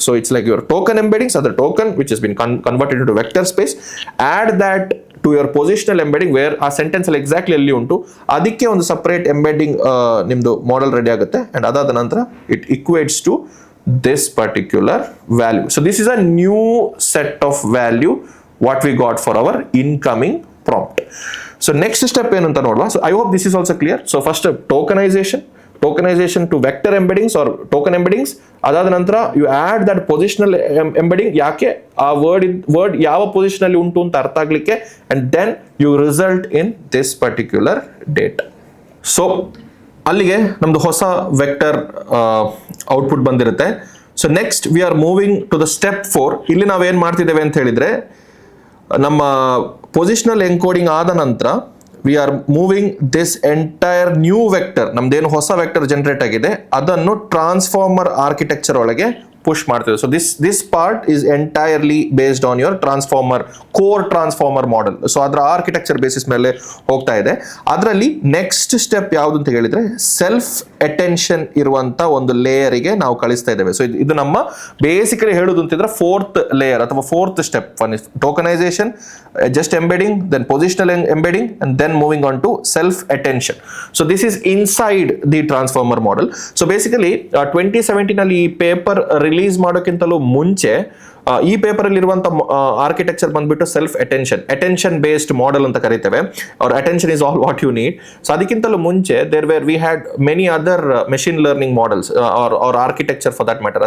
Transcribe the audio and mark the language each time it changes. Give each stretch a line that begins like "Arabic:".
English: so it's like your token embeddings, other token which is been converted to vector space, add that to your positional embedding where
Kannada: ಆ sentence ಅಲ್ಲಿ exactly ಎಲ್ಲಿ ಉಂಟು ಅದಕ್ಕೆ ಒಂದು separate embedding ನಿಮ್ದು model ready ಆಗುತ್ತೆ. And ಅದಾದ ನಂತರ
English: It equates to this particular value. So this is a new set of value what we got for our incoming prompt.
Kannada: So next step ಏನು ಅಂತ ನೋಡುವ.
English: So I hope this is also clear. So first tokenization to vector embeddings or token embeddings. ಅದಾದ ನಂತರ you add that positional embedding,
Kannada: ಯಾಕೆ ಆ word ಯಾವ position ಅಲ್ಲಿ ಉಂಟು ಅಂತ ಅರ್ಥ ಆಗ್ಲಿಕ್ಕೆ,
English: and then you result in this particular data.
Kannada: So ಅಲ್ಲಿಗೆ ನಮ್ದು ಹೊಸ ವೆಕ್ಟರ್ ಔಟ್ಪುಟ್ ಬಂದಿರುತ್ತೆ. So next
English: We are moving to the step 4.
Kannada: ಇಲ್ಲಿ ನಾವೇನು ಮಾಡ್ತಿದ್ದೇವೆ ಅಂತ ಹೇಳಿದ್ರೆ, ನಮ್ಮ ಪೊಸಿಷನಲ್ ಎನ್ಕೋಡಿಂಗ್ ಆದ ನಂತರ
English: we are moving this entire new vector,
Kannada: ನಮ್ದೇನು ಹೊಸ ವೆಕ್ಟರ್ ಜನರೇಟ್ ಆಗಿದೆ ಅದನ್ನು ಟ್ರಾನ್ಸ್ಫಾರ್ಮರ್ ಆರ್ಕಿಟೆಕ್ಚರ್ ಒಳಗೆ push ಮಾಡ್ತಿದೆ.
English: So this part is entirely based on your core transformer model.
Kannada: So ಅದರ ಆರ್ಕಿಟೆಕ್ಚರ್ ಬೇಸಿಸ್ ಮೇಲೆ ಹೋಗ್ತಾ ಇದೆ. ಅದರಲ್ಲಿ ನೆಕ್ಸ್ಟ್ ಸ್ಟೆಪ್ ಯಾವುದು ಅಂತ ಹೇಳಿದ್ರೆ, ಸೆಲ್ಫ್ ಅಟೆನ್ಷನ್ ಇರುವಂತ ಒಂದು ಲೇಯರಿಗೆ ನಾವು ಕಳಿಸ್ತಾ ಇದ್ದೇವೆ. ಸೊ ಇದು ನಮ್ಮ ಬೇಸಿಕಲಿ ಹೇಳುದು ಅಂತಿದ್ರೆ ಫೋರ್ತ್ ಲೇಯರ್ ಅಥವಾ fourth step.
English: One is tokenization, just embedding, then positional embedding, and then moving on to self attention. So this is inside the transformer model.
Kannada: So basically 2017 ಅಲ್ಲಿ ಈ ಪೇಪರ್ ರಿಲೀಸ್ ಮಾಡೋಕ್ಕಿಂತಲೂ ಮುಂಚೆ ಈ paper ಅಲ್ಲಿ ಇರುವಂತ architecture ಬಂದ್ಬಿಟ್ಟು self attention based model ಅಂತ ಕರಿತೇವೆ.
English: ಅವ್ರ attention is all what you need.
Kannada: So ಅದಕ್ಕಿಂತಲೂ ಮುಂಚೆ
English: We had many other machine learning models or architecture for that matter.